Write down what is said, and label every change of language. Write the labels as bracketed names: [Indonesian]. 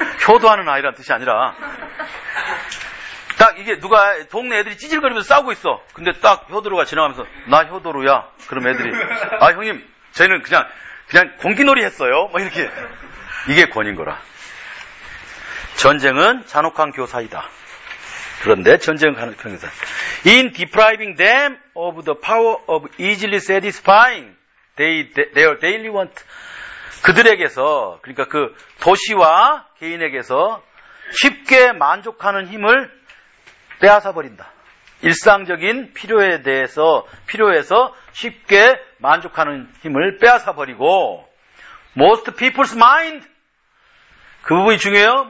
[Korean] 표도하는 아이란 뜻이 아니라 딱 이게 누가 동네 애들이 찌질거리면서 싸우고 있어. 근데 딱 효도루가 지나가면서 나 효도루야. 그럼 애들이 아 형님 저희는 그냥 공기놀이 했어요. 뭐 이렇게 이게 권인 거라. 전쟁은 잔혹한 교사이다. 그런데 전쟁은 잔혹한 교사. [English] In depriving them of the power of easily satisfying their daily want. [Korean] 그들에게서 그러니까 그 도시와 개인에게서 쉽게 만족하는 힘을 빼앗아버린다. 일상적인 필요에서 쉽게 만족하는 힘을 빼앗아버리고 [English] most people's mind [Korean] 그 부분이 중요해요.